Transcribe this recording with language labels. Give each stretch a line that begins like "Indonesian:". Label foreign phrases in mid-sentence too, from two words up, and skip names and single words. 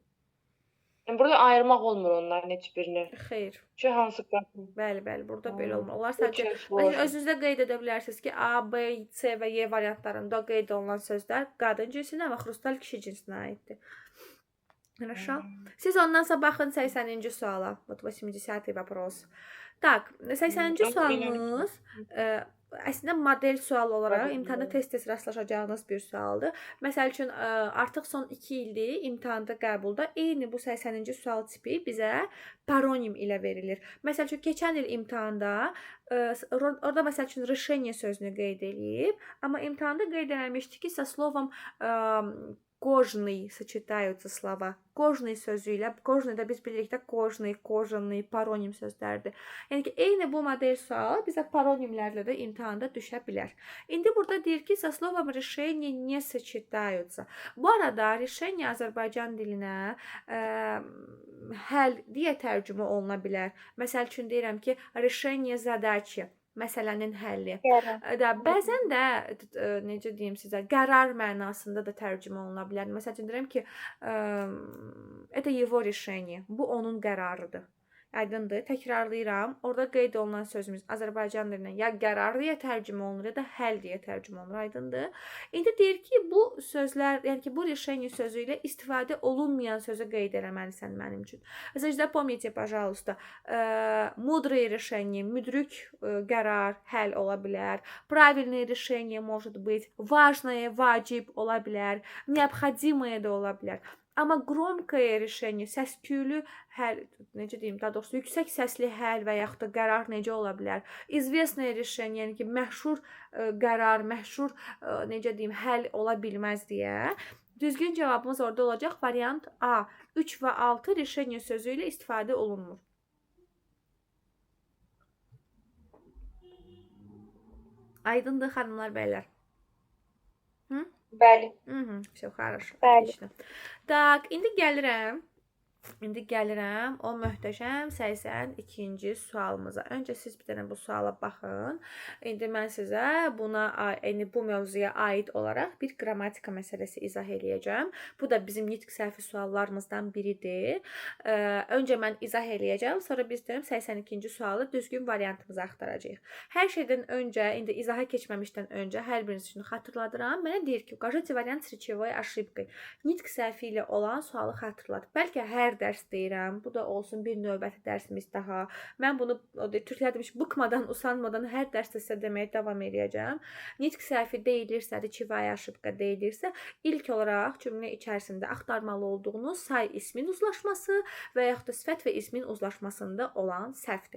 Azerbaijani: Yəni burada ayırmaq olmur onların heç birini. Xeyr. Ki hansı qadın? Bəli, burada belə olmur. Onlar sadəcə özünüzdə qeyd edə bilərsiniz ki, A, B, C və Y variantlarında qeyd olunan sözlər qadın cinsinə və xrustal kişi cinsinə aiddir.
Russian: Хорошо.
Azerbaijani: Siz ondansa baxın 80-ci suala.
Russian: Вот 80-й вопрос. Так,
Azerbaijani: 80-ci sualımız əslində model sual olaraq imtahanda tez-tez rastlaşacağınız bir sualdır. Məsəl üçün artıq son 2 ildir imtahanda qəbulda eyni bu 80-ci sual tipi bizə paronim ilə verilir. Məsəl üçün keçən il imtahanda orada məsəl üçün решение sözünü qeyd eləyib, amma imtahanda qeyd edilmişdi ki,
Russian: со словом кожный сочетаются слова.
Azerbaijani: Кожный sözü ilə, кожный da biz bilirik də
Russian: кожный, кожаный,
Azerbaijani: paronim sözlərdir. Yəni ki, eyni bu model sual bizə paronimlərlə də imtahanda düşə bilər. İndi burada deyir ki,
Russian: со словом решение не сочетаются.
Azerbaijani: Bu arada решение Azərbaycan dilinə həll deyə tərcümə oluna bilər. Məsəl üçün deyirəm ki,
Russian: решение задачи.
Azerbaijani: Məsələnin həlli. Bəzən də necə deyim sizə, qərar mənasında da tərcümə oluna bilər. Məsəl üçün deyirəm ki,
Russian: это его решение.
Azerbaijani: Bu onun qərarıdır. Aydındır, təkrarlayıram. Orada qeyd olunan sözümüz Azərbaycan dilindən ya qərar deyə tərcümə olunur, ya da həll deyə tərcümə olunur. Aydındır. İndi deyir ki, bu sözlər, yəni ki, bu решение sözü ilə istifadə olunmayan sözü qeyd eləməlisən mənim üçün. Məsələn,
Russian: запомните, пожалуйста, мудрые решения,
Azerbaijani: müdrik qərar, həll ola bilər.
Russian: Правильное решение может быть, важное,
Azerbaijani: vacib ola bilər, необходимое də ola bilər.
Russian: Amma громкое решение,
Azerbaijani: səs-küylü həll, necə deyim, daha doğrusu yüksək səsli həll və yaxud da qərar necə ola bilər?
Russian: Известное решение,
Azerbaijani: yəni ki, məşhur qərar, məşhur necə deyim, həll ola bilməz deyə. Düzgün cavabımız orada olacaq variant A. 3 və 6 решение sözü ilə istifadə olunmur. Aydındır xanımlar, bəylər. Bəli.
Russian: Все, хорошо.
Azerbaijani: Bəli.
Russian: Отлично. Так,
Azerbaijani: indi gəlirəm o möhtəşəm 82-ci sualımıza. Öncə siz bir dənə bu suala baxın. İndi mən sizə buna, yəni bu mövzuya aid olaraq bir qrammatika məsələsi izah eləyəcəm. Bu da bizim nitq səhvi suallarımızdan biridir. Öncə mən izah eləyəcəm, sonra biz dönüb 82-ci sualı düzgün variantımızı axtaracağıq. Hər şeydən öncə, indi izaha keçməmişdən öncə hər biriniz üçün xatırladıram. Mənə deyir ki,
Russian: укажите вариант с речевой ошибкой.
Azerbaijani: Nitq səhvi ilə olan sualı xatırlat. Bəlkə hər dərs deyirəm. Bu da olsun bir növbəti dərsimiz daha. Mən bunu türklər demiş, bıkmadan, usanmadan hər dərsdə sizə deməyə davam edəcəm. Nitq səhvi deyilirsə,
Russian: речевая ошибка
Azerbaijani: deyilirsə, ilk olaraq cümlə içərisində axtarmalı olduğunuz say ismin uzlaşması və yaxud da sifət və ismin uzlaşmasında olan səhvdir.